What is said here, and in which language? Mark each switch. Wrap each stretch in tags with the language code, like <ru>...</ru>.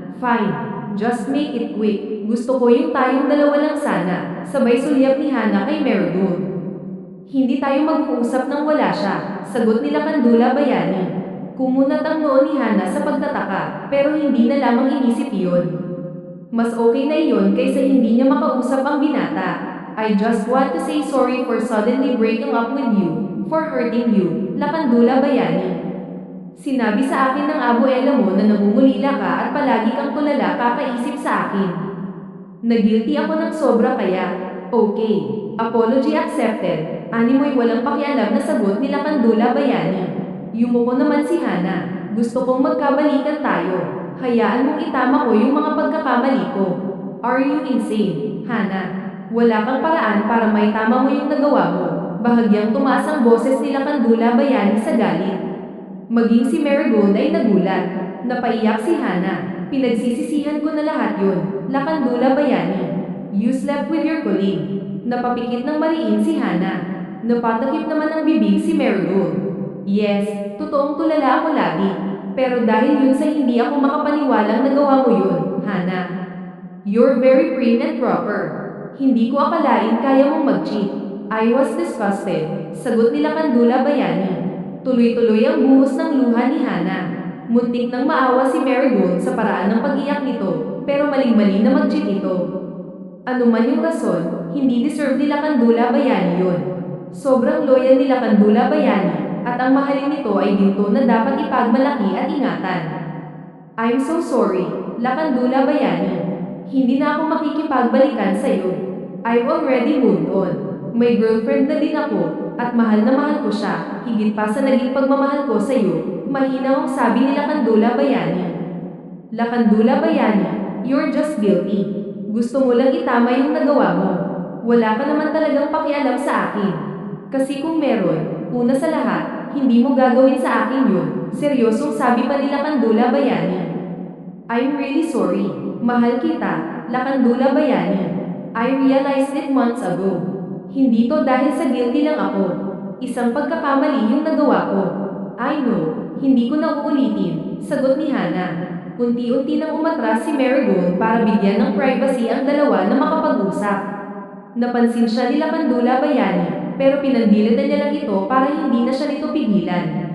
<en>Fine, just make it quick.</en> <tl>Gusto ko yung tayong dalawa lang sana, sabay sulyap ni Hana kay Marigold. Hindi tayo mag-uusap nang wala siya, sagot ni Lakandula Bayani. Kumunat ang noo ni Hana sa pagtataka, pero hindi na lamang inisip iyon. Mas okay na iyon kaysa hindi niya makausap ang binata.</tl> <en>I just want to say sorry for suddenly breaking up with you, for hurting you, Lakandula Bayani.</en> <tl>Sinabi sa akin ng abuela mo na namumulila ka at palagi kang tulala kakaisip sa akin. Nagilty ako ng sobra kaya, okay,</tl> <en>apology accepted,</en> <tl>animoy walang pakialam na sagot ni Lakandula Bayani. Yumuko naman si Hana, gusto kong magkabalikan tayo, hayaan mong itama ko yung mga pagkakamali ko.</tl> <en>Are you insane, Hana?</en> <tl>Wala kang paraan para maitama mo yung nagawa mo. Bahagyang tumaas ang boses ni Lakandula Bayani sa galit. Maging si Marigold ay nagulat. Napaiyak si Hana. Pinagsisisihan ko na lahat yun, Lakandula Bayani.</tl> <en>You slept with your colleague.</en> <tl>Napapikit ng mariin si Hana. Napatakip naman ang bibig si Marigold. Yes, totoong tulala ako lagi. Pero dahil yun sa hindi ako makapaniwalang nagawa mo yun, Hana.</tl> <en>You're very prim and proper.</en> <tl>Hindi ko akalain kaya mong mag-cheat.</tl> <en>I was disgusted,</en> <tl>sagot ni Lakandula Bayani. Tuloy-tuloy ang buhos ng luha ni Hana. Muntik nang maawa si Marigold sa paraan ng pag-iyak nito, pero maling-mali na mag-cheat ito. Ano man yung rason, hindi deserve ni Lakandula Bayani yun. Sobrang loyal ni Lakandula Bayani, at ang mahalin nito ay ginto na dapat ipagmalaki at ingatan.</tl> <en>I'm so sorry, Lakandula Bayani.</en> <tl>Hindi na ako makikipagbalikan sa'yo.</tl> <en>I've already moved on.</en> <tl>May girlfriend na din ako, at mahal na mahal ko siya, higit pa sa naging pagmamahal ko sa'yo, mahinaw ang sabi ni Lakandula Bayani.</tl> <en>Lakandula Bayani, you're just guilty.</en> <tl>Gusto mo lang itama yung nagawa mo. Wala ka naman talagang pakialam sa akin. Kasi kung meron, una sa lahat, hindi mo gagawin sa akin yun, seryosong sabi pa ni Lakandula Bayani.</tl> <en>I'm really sorry,</en> <tl>mahal kita,</tl> <en>Lakandula Bayani. I realized it months ago.</en> <tl>Hindi to dahil sa guilty lang ako. Isang pagkakamali yung nagawa ko.</tl> <en>I know,</en> <tl>hindi ko na uulitin, sagot ni Hana. Unti-unti nang umatras si Marigold para bigyan ng privacy ang dalawa na makapag-usap. Napansin siya ni Lakandula Bayani, pero pinandilatan niya lang ito para hindi na siya nito pigilan.</tl>